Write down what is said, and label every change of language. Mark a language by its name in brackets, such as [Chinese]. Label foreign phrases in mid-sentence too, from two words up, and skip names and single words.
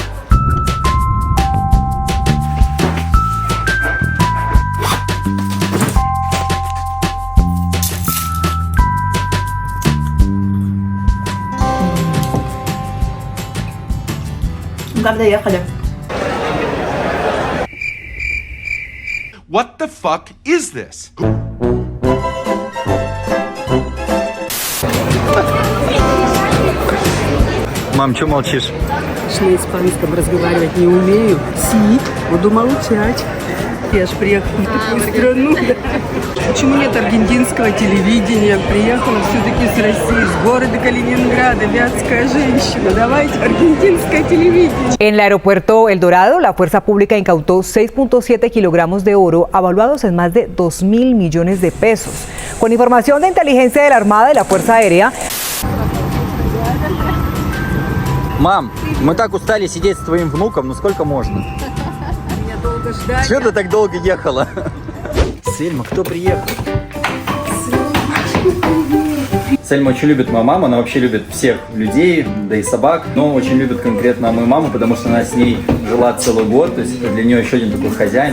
[Russian] Как доехали? [English] What the fuck is this? [Russian] Мам, что молчишь? На испанском разговаривать не умею. Буду молчать. Я ж приехала в такую страну. Почему нет аргентинского телевидения? Приехала все-таки с России, с города Калининграда, вятская женщина. Давайте аргентинское телевидение. [Spanish] En el aeropuerto El Dorado, la fuerza pública incautó 6.7 kilogramos de oro, avaluados en más de 2.000 millones de pesos. Con información de inteligencia de la Armada y la Fuerza Aérea. [Russian] Мам, мы так устали сидеть с твоим внуком, ну сколько можно? Меня долго ждать. Чего ты так долго ехала? Сельма, кто приехал? Сельма очень любит мою маму, она вообще любит всех людей, да и собак, но очень любит конкретно мою маму, потому что она с ней жила целый год, то есть это для нее еще один такой хозяин.